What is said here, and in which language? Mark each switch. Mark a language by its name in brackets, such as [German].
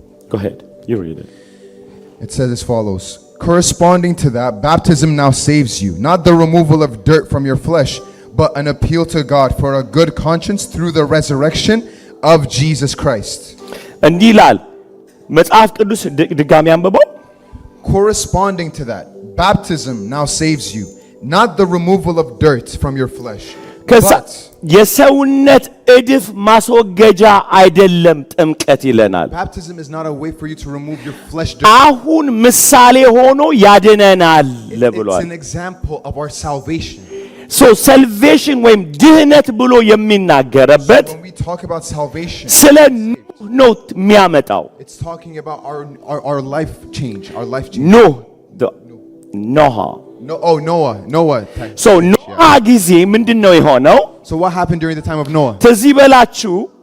[English] Go ahead. You read it. It says as follows. Corresponding to that, baptism now saves you, not the removal of dirt from your flesh, but an appeal to God for a good conscience through the resurrection of Jesus Christ. [Amharic] እንዲህ ይላል መጽሐፍ ቅዱስ ድጋሚ አንብበው። [English] Corresponding to that, baptism now saves you, not the removal of dirt from your flesh, but [Amharic] የሰውነት እድፍ ማስወገጃ አይደለም ጥምቀት ይለናል። [English] baptism is not a way for you to remove your flesh dirt. [Amharic] አሁን ምሳሌ ሆኖ ያድነናል ብሏል። [English] It's an example of our salvation. [Amharic] ሶ ሰልቬሽን ወይም ድህነት ብሎ የሚናገርበት [English] When we talk about salvation, [Amharic] ስለ ኖህ ነው የሚያመጣው። [English] it's talking about our life change, our life change. [Amharic] ኖህ ኖህ [English] No, oh, Noah. [Amharic] ሶ ኖህ ጊዜ ምንድነው የሆነው? [English] So what happened during the time of Noah? [Amharic] ትዝ ይበላችሁ